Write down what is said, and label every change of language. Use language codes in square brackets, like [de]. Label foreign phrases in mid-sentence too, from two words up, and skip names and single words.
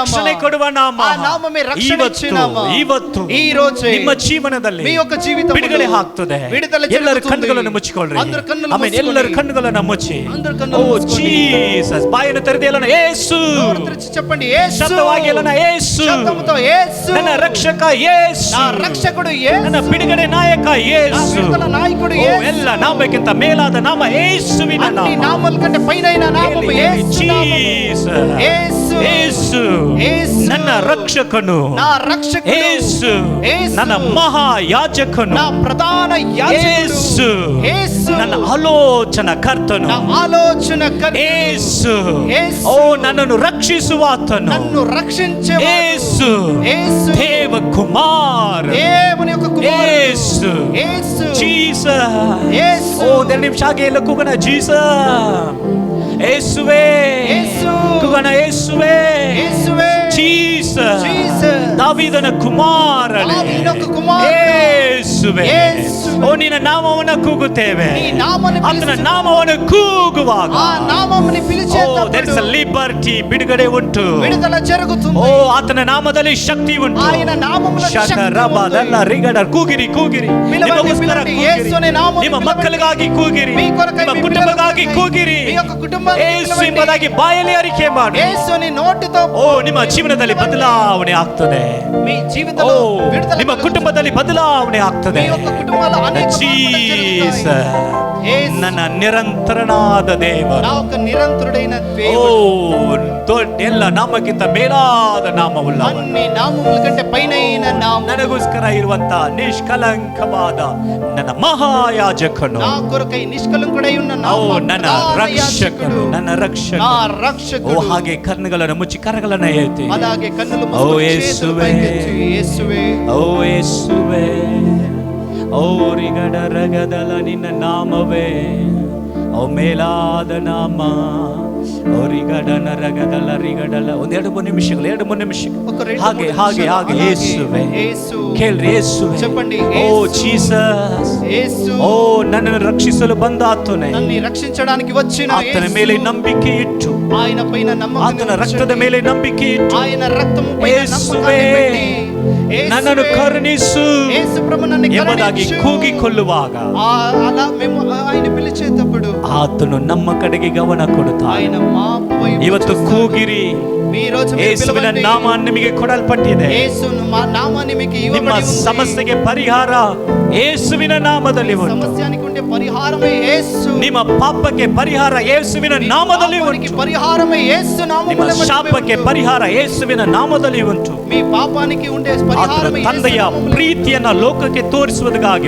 [kn] ರಕ್ಷಣೆ ಕೊಡುವ ನಾಮ, [te] ఆ నామమే రక్షణ ఇచ్చే నామ. [kn] ಇವತ್ತು [te] ఈ రోజు [kn] ನಿಮ್ಮ ಜೀವನದಲ್ಲಿ [te] మీ యొక్క జీవితంలో [kn] ಬಿಡುಗಡೆ ಆಗ್ತದೆ. [te] విడుదల [kn] ಎಲ್ಲರ [te] జరుగుతుంది. [kn] ಕಣ್ಣುಗಳನ್ನು ಮುಚ್ಚಿಕೊಳ್ಳ್ರಿ. [te] అందరు కన్నులు [kn] ಆಮೆನ್. [te] మూసుకొని, [kn] ಎಲ್ಲರ ಕಣ್ಣುಗಳನ್ನು ಮುಚ್ಚಿ, [te] అందరు [kn] ಓ [te] కన్నులు మూసుకొని, [kn] ಜೀಸಸ್, ಬಾಯನ್ನು ತೆರೆದು ಹೇಳೋಣ, ಯೇಸು. [te] నోరు తెరిచి చెప్పండి, యేసు. [kn] ಶಬ್ದವಾಗಿ ಹೇಳೋಣ, ಯೇಸು. [te] శబ్దముతో యేసు. [kn] ನನ್ನ ರಕ್ಷಕ ಯೇಸು, [te] నా రక్షకుడు యేసు. [kn] ನನ್ನ ಬಿಡುಗಡೆ ನಾಯಕ [te] నా [kn] ಯೇಸು. [te] విడుదల నాయకుడు [kn] ಓ, [te] యేసు. [kn] ಎಲ್ಲ ನಾಮಕ್ಕಿಂತ ಮೇಲಾದ ನಾಮ ಯೇಸುವಿನ [te] అన్ని [kn] ನಾಮ. [te] నామముల కంటే పైనైన నామము యేసు నామము. [kn] ಜೀಸಸ್. [te] యేసు. [kn] ಯೇಸು [te] యేసు. [kn] ನನ್ನ ರಕ್ಷಕನು, [te] నా రక్షకుడు [kn] ಯೇಸು [te] యేసు. [kn] ನನ್ನ ಮಹಾಯಾಜಕನು, [te] నా ప్రధాన [kn] ಯೇಸು [te] యేసు. [kn] ನನ್ನ ಆಲೋಚನಾ ಕರ್ತನು, [te] నా ఆలోచన కర్త [kn] ಯೇಸು. [te] యేసు. [kn] ಓ, ನನ್ನನ್ನು ರಕ್ಷಿಸುವ ಆತನು [te] నన్ను రక్షించే [kn] ಯೇಸು. [te] యేసు. [kn] ದೇವ ಕುಮಾರ [te] దేవుని యొక్క కుమారుడు [kn] ಯೇಸು. [te] యేసు. [kn] ಜೀಸಸ್. [te] యేసు. [kn] ಓ, ಎರಡು ನಿಮಿಷ ಹಾಗೆ ಎಲ್ಲ ಕೂಗೋಣ, ಜೀಸಸ್. ಯೇಸುವೇ. ಯೇಸು. ಕೂಗೋಣ, ಯೇಸುವೇ. [te] యేసువే. [kn] ಜೀಸಸ್. ಜೀಸಸ್. ದಾವೀದನ ಕುಮಾರನೇ. ದಾವೀದನ ಕುಮಾರನೇ. ಯೇಸುವೇ. ಯೇಸುವೇ. ಓ, ನಿನ್ನ ನಾಮವನ್ನು ಕೂಗುತ್ತೇವೆ. [te] నీ నామమును [kn] ಆತನ [te] పిలుచు. [kn] ನಾಮವನ್ನು ಕೂಗುವಾಗ, [te] ఆ నామముని [kn] ಓ, [te] పిలిచేటప్పుడు [en] there is a liberty, [kn] ಬಿಡುಗಡೆ ಉಂಟು. [te] విడుదల జరుగుతుంది. [kn] ಓ, ಆತನ ನಾಮದಲ್ಲಿ ಶಕ್ತಿ ಉಂಟು. [te] ఆయన నామములో శక్తి ఉంది. ಶಕರಬದಲ್ಲ ರಿಗಡ [kn] ಕೂಗಿರಿ, ಕೂಗಿರಿ. [te] పిలవండి, [kn] ನಿಮಗೋಸ್ಕರ [te] పిలవండి. [kn] ಕೂಗಿರಿ. [te] యేసు అనే నామమును [kn] ನಿಮ್ಮ [te] పిలవండి. [kn] ಮಕ್ಕಳಿಗಾಗಿ ಕೂಗಿರಿ, [te] మీ కొరకై, [kn] ನಿಮ್ಮ [te] మీ [kn] ಕುಟುಂಬಕ್ಕಾಗಿ [te] పిల్లలకై, [kn] ಕೂಗಿರಿ. [te] మీ యొక్క కుటుంబాన్ని [kn] ಯೇಸು [te] పిలవండి. [kn] ಎಂಬುದಾಗಿ ಬಾಯಲ್ಲಿ ಅರಿಕೆ ಮಾಡಿ. [te] యేసు అని నోటితో [kn] ಓ, ನಿಮ್ಮ ಜೀವನದಲ್ಲಿ ಬದಲಾವಣೆ ಆಗ್ತದೆ. [te] మీ [kn] ಓ, [te] జీవితంలో విడుదల [kn] ನಿಮ್ಮ [te] కలుగుతుంది. [kn] ಕುಟುಂಬದಲ್ಲಿ ಬದಲಾವಣೆ ಆಗ್ತದೆ. [te] మీ యొక్క కుటుంబాల్లో అనేక మార్పులు [kn] ಜೀಸಸ್. [te] జరుగుతాయి. యేసు [kn] ನನ್ನ ನಿರಂತರನಾದ ದೇವರು. [te] నా ఒక నిరంతరుడైన [kn] ಓ, [te] దేవుడు. [kn] ದೊಡ್ಡ ಎಲ್ಲ ನಾಮಕ್ಕಿಂತ ಮೇಲಾದ ನಾಮವುಳ್ಳ [te] అన్ని నామముల కంటే పైనైన నామం. [kn] ನನಗೋಸ್ಕರ ಇರುವಂತ ನಿಷ್ಕಲಂಕವಾದ ನನ್ನ ಮಹಾಯಾಜಕನು, [te] నా కొరకై నిష్కలంకుడై ఉన్న నా [kn] ಓ, ನನ್ನ [te] ప్రధాన [kn] ರಕ್ಷಕನು, [te] యాజకుడు. [kn] ನನ್ನ [te] నా [kn] ರಕ್ಷಕನು. ಓ, [te] రక్షకుడు. [kn] ಹಾಗೆ ಕಣ್ಣುಗಳನ್ನು ಮುಚ್ಚಿ ಕರಗಳನ್ನ ಎತ್ತಿ, [te] అలాగే కన్నులు ఓ మూసుకొని చేతులు యేసువే. పైకెత్తి, యేసువే. [kn] ಓ ಯೇಸುವೇ. ಓ ರಿಗಡ ರಗದಲ ನಿನ್ನ ನಾಮವೇ, ಓ ಮೇಲಾದ ನಾಮ. ಓ ರಿಗಡನ ರಗದಲ ರಿಗಡಲ. ಒಂದು 2-3 ನಿಮಿಷಗಳು, 2-3 ನಿಮಿಷಗಳು. [te] ఒక 2-3 [kn] ಹಾಗೆ ಹಾಗೆ [te] నిమిషాలు. [kn] ಹಾಗೆ [te] అలాగే [kn] ಯೇಸುವೇ. [te] యేసు. [kn] ಕೇಳ್ರಿ, ಯೇಸುವೇ. [te] చెప్పండి, [kn] ಓ [te] యేసు. [kn] ಜೀಸಸ್. [te] యేసు. [kn] ಓ, ನನ್ನನ್ನು ರಕ್ಷಿಸಲು ಬಂದ ಆತನೇ, [te] నన్ను రక్షించడానికి వచ్చిన [kn] ಆತನ [te] యేసు. [kn] ಮೇಲೆ ನಂಬಿಕೆ ಇಟ್ಟು, [te] ఆయన పైన నమ్మకం [kn] ಆತನ [te] ఉంచండి. [kn] ರಕ್ತದ ಮೇಲೆ ನಂಬಿಕೆ ಇಟ್ಟು, [te] ఆయన రక్తము పైన [kn] ಯೇಸುವೇ, [te] నమ్మకాన్ని పెట్టి, యేసువే, [kn] ನನ್ನನ್ನು ಕರುಣಿಸು [te] యేసు ప్రభు నన్ను [kn] ಎಂಬುದಾಗಿ [te] కరుణించు. [kn] ಕೂಗಿಕೊಳ್ಳುವಾಗ [te] అలా మేము ఆయన పిలిచేటప్పుడు [kn] ಆತನು ನಮ್ಮ ಕಡೆಗೆ ಗಮನ ಕೊಡುತ್ತಾನೆ. [te] ఆయన మా వైపు [kn] ಇವತ್ತು [te] చూస్తాడు. [kn] ಕೂಗಿರಿ, [te] మీ రోజు మీరు [kn] ಯೇಸುವಿನ [te] పిలవండి. [kn] ನಾಮ ನಿಮಗೆ ಕೊಡಲ್ಪಟ್ಟಿದೆ. [te] యేసు మా నామాన్ని మీకు [kn] ನಿಮ್ಮ [te] ఇవ్వబడి ఉంది. [kn] ಸಮಸ್ಯೆಗೆ ಪರಿಹಾರ ಯೇಸುವಿನ ನಾಮದಲ್ಲಿ ಉಂಟು. [te] సమస్యానికి ఉండే పరిహారమే యేసు. [kn] ನಿಮ್ಮ ಪಾಪಕ್ಕೆ ಪರಿಹಾರ ಯೇಸುವಿನ ನಾಮದಲ್ಲಿ [te] పాపానికి [kn] ಉಂಟು. [te] పరిహారమే యేసు [kn] ನಿಮ್ಮ [te] నామములో బట్టి [kn] ಶಾಪಕ್ಕೆ [te] ఉంటు. [kn] ಪರಿಹಾರ ಯೇಸುವಿನ ನಾಮದಲ್ಲಿ ಉಂಟು. [te] మీ పాపానికి ఉండే [kn] ಆತನ [te] పరిహారమే యేసు [kn] ತಂದೆಯ [te] నామములో. [kn] ಪ್ರೀತಿಯನ್ನ ಲೋಕಕ್ಕೆ ತೋರಿಸುವುದಕ್ಕಾಗಿ